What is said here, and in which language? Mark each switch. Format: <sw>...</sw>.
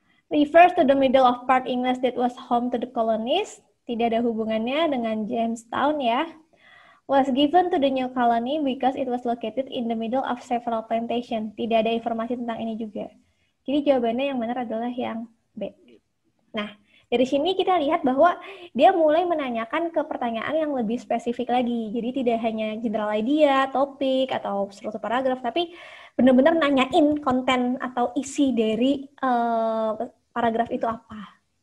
<en>Refers to the middle of part English that was home to the colonies.</en> <id>Tidak ada hubungannya dengan Jamestown ya.</id> <en>Was given to the new colony because it was located in the middle of several plantation.</en> <id>Tidak ada informasi tentang ini juga. Jadi jawabannya yang benar adalah yang B. Nah, dari sini kita lihat bahwa dia mulai menanyakan ke pertanyaan yang lebih spesifik lagi. Jadi tidak hanya general idea, topik, atau struktur paragraf, tapi benar-benar nanyain konten atau isi dari paragraf itu apa.</id>